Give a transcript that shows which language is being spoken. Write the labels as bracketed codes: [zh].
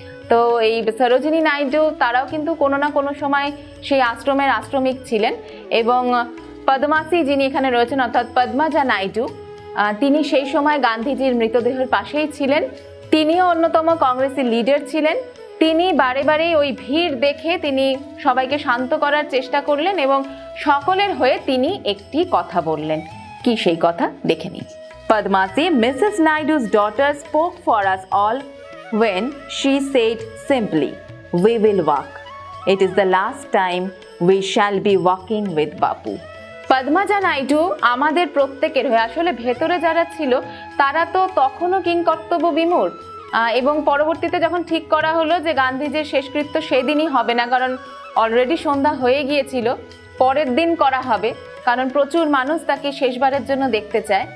[bn] তো এই সরোজিনী নাইডু তারাও কিন্তু কোনো না কোনো সময় সেই আশ্রমের আশ্রমিক ছিলেন এবং পদ্মাসি যিনি এখানে রয়েছেন অর্থাৎ পদ্মাজা নাইডু, তিনি সেই সময় গান্ধীজির মৃতদেহের পাশেই ছিলেন। তিনিও অন্যতম কংগ্রেসি লিডার ছিলেন। তিনি বারে বারে ওই ভিড় দেখে তিনি সবাইকে শান্ত করার চেষ্টা করলেন এবং সকলের হয়ে তিনি একটি কথা বললেন। কি সেই কথা দেখে নিই। Padmasi, Mrs. [en] Naidu's daughter, spoke for us all when she said simply, "We will walk. It is the last time we shall be walking with Bapu." [bn] Padmaja Naidu আমাদের প্রত্যেকের হয়ে, আসলে ভেতরে যারা ছিল তারা তো তখনও কিংকর্তব্য বিমূঢ় এবং পরবর্তীতে যখন ঠিক করা হলো যে গান্ধীজির শেষকৃত্য সেদিনই হবে না, কারণ অলরেডি সন্ধ্যা হয়ে গিয়েছিল, পরের দিন করা হবে, কারণ প্রচুর মানুষ তাকে শেষবারের জন্য দেখতে চায়।